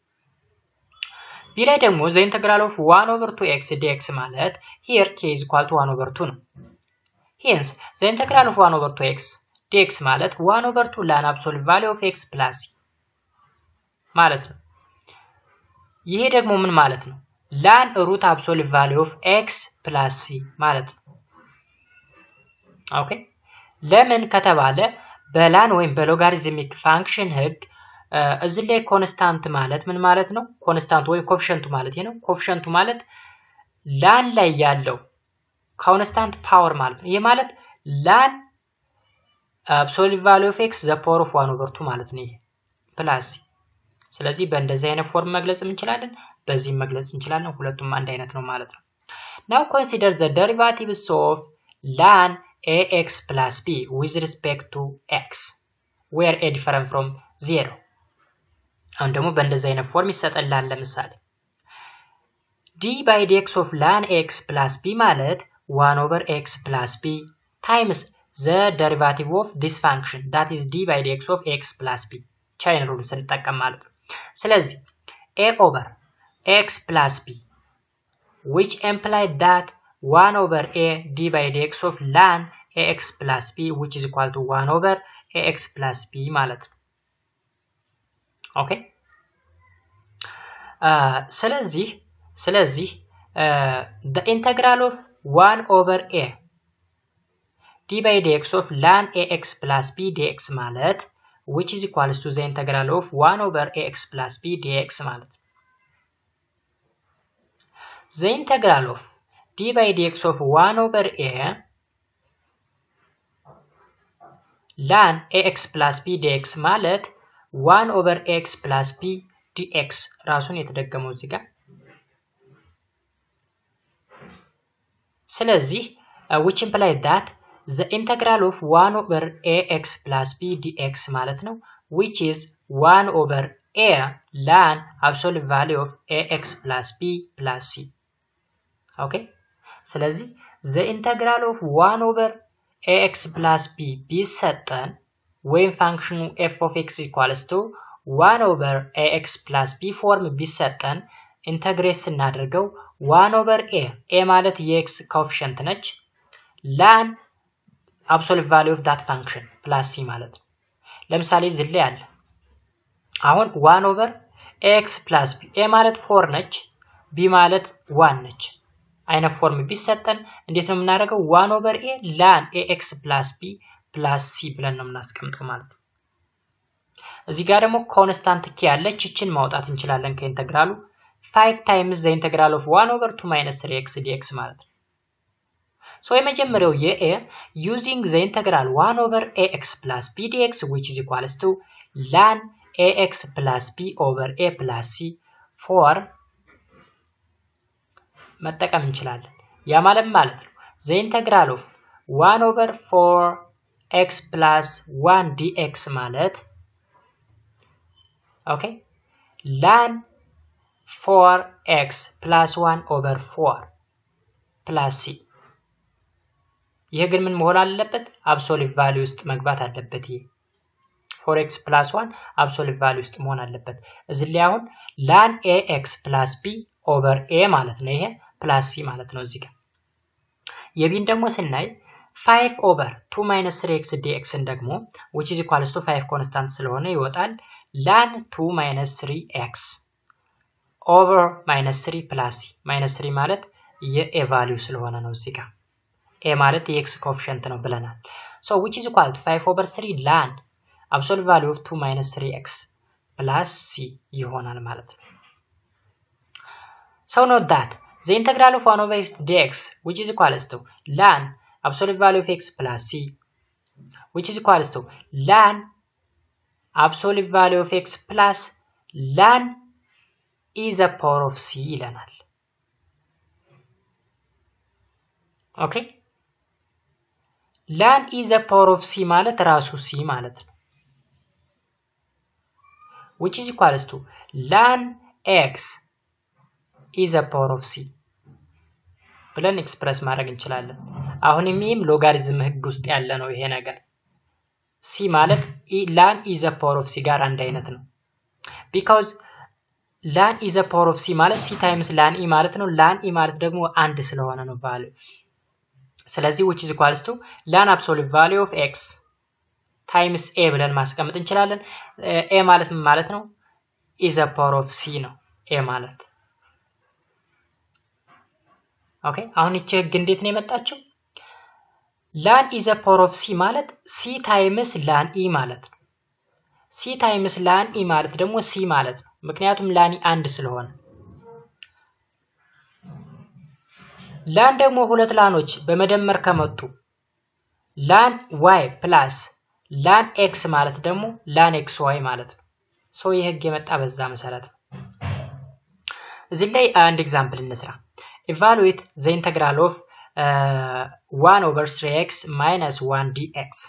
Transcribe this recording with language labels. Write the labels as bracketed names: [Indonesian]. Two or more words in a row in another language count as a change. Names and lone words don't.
[Amharic] ቢ ላይ ደግሞ [English] the integral of 1 over 2x dx ማለት here k is equal to 1 over 2 [Amharic] ነው። [English] hence the integral of 1 over 2x dx [Amharic] ማለት [English] 1 over 2 ln absolute value of x plus c [Amharic] ማለት ነው። ይሄ ደግሞ ምን ማለት ነው [English] ln root absolute value of x plus c [Amharic] ማለት ነው። ኦኬ ለምን ከተባለ በላን ወይም በሎጋሪዝሚክ ፋንክሽን ህግ እዚህ ላይ ኮንስታንት ማለት ምን ማለት ነው? ኮንስታንት ወይ ኮኤፊሺየንቱ ማለት ነው። ኮኤፊሺየንቱ ማለት ላን ላይ ያለው ኮንስታንት ፓወር ማለት ነው። ይሄ ማለት [English] ln absolute value of x the power of 1/2 [Amharic] ማለት ነው። ይሄ ፕላስ ስለዚህ በእንደዚህ አይነት ፎርም መግለጽ እንችላለን፣ በዚህ መግለጽ እንችላለን። ሁለቱም አንድ አይነት ነው ማለት ነው። [English] Now consider the derivatives of ln ax plus b with respect to x where a different from 0. [Amharic] አሁን ደግሞ በእንደዚህ አይነት ፎርም ይሰጠላል። ለምሳሌ [English] d by dx of ln x plus b [Amharic] ማለት [English] 1/x plus b times the derivative of this function that is d by dx of x plus b chain rule [Amharic] ስንጠቀም ማለት ነው። [English] ስለዚህ a over x plus b which implied that 1/a d by dx of ln ax plus b which is equal to 1/ax plus b [Amharic] ማለት ነው። ኦኬ [English] ስለዚህ the integral of 1/a d by dx of ln ax plus b dx ማለት which is equals to the integral of 1/ax plus b dx [Amharic] ማለት ነው። [English] The integral of d by dx of 1/a ln ax plus b dx ማለት 1/x plus b dx [Amharic] ራሱን የተደገመው እዚህ ጋር። [English] ስለዚህ which implies that the integral of 1/ax plus b dx [Amharic] ማለት ነው [English] which is 1/a ln absolute value of ax plus b plus c. [Amharic] ኦኬ ስለዚህ [English] the integral of 1/ax plus b [Amharic] ቢሰጠን ወይም ፋንክሽኑ [English] f of x equals to 1/ax plus b [Amharic] ፎርም ቢሰጠን ኢንተግሬት ስናደርገው 1/a ማለት የx ኮኤፊሺየንት ነች [English] ln absolute value of that function plus c [Amharic] ማለት ነው። ለምሳሌ እዚህ ላይ አለ አሁን [English] 1/ax plus b [Amharic] a ማለት 4 ነች b ማለት 1 ነች። አይነት ፎርም ቢሰጠን እንዴት ነው የምናደርገው? [English] 1/a ln ax plus b plus c [Amharic] ብለን ነው የምናስቀምጠው ማለት ነው። እዚህ ጋር ደግሞ ኮንስታንት ኪ ያለች እቺን ማውጣት እንችላለን ከኢንተግራሉ [English] 5 times the integral of 1/2 minus 3x dx [Amharic] ማለት ነው። ሶ የመጀመሪያው የa [English] using the integral 1/ax plus b dx which is equals to ln ax plus b over a plus c for [Amharic] መጠቀም እንችላለን። ያ ማለት ነው [English] the integral of 1/4x plus 1 dx [Amharic] ማለት ኦኬ [English] ln 4x plus 1/4 plus c [Amharic] ይሄ ግን ምን መሆን አለበት? [English] absolute value [Amharic] ውስጥ መግባት አለበት። ይሄ 4x plus 1 [English] absolute value [Amharic] ውስጥ መሆን አለበት። እዚህ ላይ አሁን [English] ln ax plus b over a [Amharic] ማለት ነው። ይሄ [English] plus c [Amharic] ማለት ነው እዚህ ጋር። የቢን ደግሞ ስናይ [English] 5 over 2 minus 3x dx ደግሞ which is equals to 5 [Amharic] ኮንስታንት ስለሆነ ይወጣል [English] ln 2 minus 3x over minus 3 plus c minus 3 [Amharic] ማለት የa ቫልዩ ስለሆነ ነው እዚህ ጋር a ማለት የx ኮኤፊሺየንት ነው ብለናል። [English] so which is equal to 5 over 3 ln absolute value of 2 minus 3x plus c [Amharic] ይሆናል ማለት ነው። [English] so note that the integral of 1/x dx which is equals to ln absolute value of x plus c which is equals to ln absolute value of x plus ln e the power of c [Amharic] ይለናል። [English] ኦኬ ln e the power of c [Amharic] ማለት ራሱ c ማለት ነው [English] which is equals to ln x e the power of [Amharic] c ብለን ኤክስፕረስ ማድረግ እንችላለን። አሁንም ይህም ሎጋሪዝም ህግ ውስጥ ያለ ነው ይሄ ነገር c ማለት [English] ln e the power of c [Amharic] ጋር አንድ አይነት ነው [English] because ln e the power of c ማለት c times ln e [Amharic] ማለት ነው ln e ማለት ደግሞ አንድ ስለሆነ ነው ቫልዩ ስለዚህ [English] which is equals to ln absolute value of x times a [Amharic] ብለን ማስቀመጥ እንችላለን። a ማለት ምን ማለት ነው? [English] e the power of c [Amharic] ነው a ማለት ኦኬ አሁን እቺ ህግ እንዴት ነው የመጣችው? [English] ln e the power of c [Amharic] ማለት [English] c times ln e [Amharic] ማለት ነው። [English] c times ln e [Amharic] ማለት ደግሞ c ማለት ነው ምክንያቱም ላን አንድ ስለሆነ ላን ደግሞ ሁለት ላኖች በመደመር ከመጡ [English] ln y plus ln x [Amharic] ማለት ደግሞ [English] ln xy [Amharic] ማለት ነው ሶ ይሄ ህግ የመጣ በዛ መሰረት ነው እዚህ ላይ አንድ ኤግዛምፕል እንስራ [English] evaluate the integral of 1 over 3x minus 1 dx